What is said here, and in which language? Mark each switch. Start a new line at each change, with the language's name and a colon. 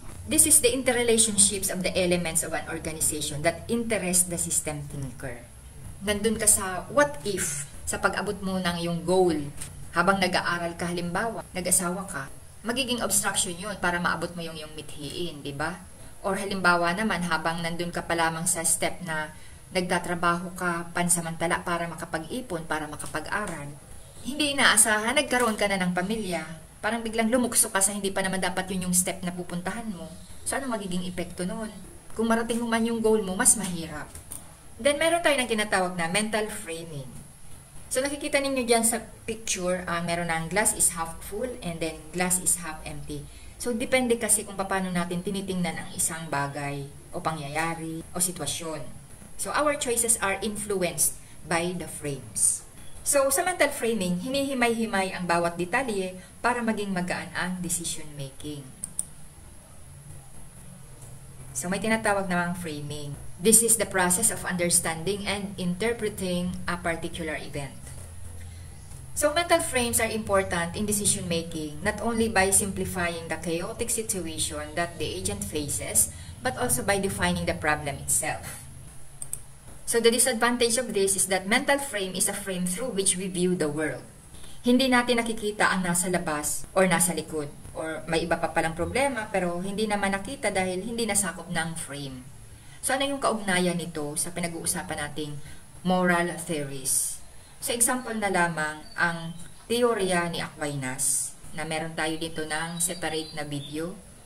English: This is the interrelationships of the elements of an organization that interest the system thinker.
Filipino: Nandun ka sa
English: what if.
Filipino: sa pag-abot mo ng iyong goal. Habang nag-aaral ka, halimbawa, nag-asawa ka, magiging obstruction yun para maabot mo yung iyong mithiin, di ba? Or halimbawa naman, habang nandun ka pa lamang sa step na nagtatrabaho ka pansamantala para makapag-ipon, para makapag-aral, hindi inaasahan, nagkaroon ka na ng pamilya, parang biglang lumukso ka sa hindi pa naman dapat yun yung step na pupuntahan mo. So, ano magiging epekto nun? Kung marating mo man yung goal mo, mas mahirap.
English: Then,
Filipino: meron tayo ng tinatawag na
English: mental framing. So,
Filipino: nakikita ninyo dyan sa
English: picture, meron ng glass is half full and then glass is half empty.
Filipino: So, depende kasi kung paano natin tinitingnan ang isang bagay o pangyayari o sitwasyon.
English: So, our choices are influenced by the frames.
Filipino: So, sa mental framing, hinihimay-himay ang bawat detalye para maging magaan ang decision making.
English: So,
Filipino: may tinatawag namang
English: framing. This is the process of understanding and interpreting a particular event. So, mental frames are important in decision making, not only by simplifying the chaotic situation that the agent faces, but also by defining the problem itself. So, the disadvantage of this is that mental frame is a frame through which we view the world.
Filipino: Hindi natin nakikita ang nasa labas or nasa likod. Or may iba pa palang problema pero hindi naman nakita dahil hindi nasakop ng frame. So, ano yung kaugnayan nito sa pinag-uusapan nating moral theories? So, example na lamang ang teorya ni Aquinas na meron tayo dito ng separate na video.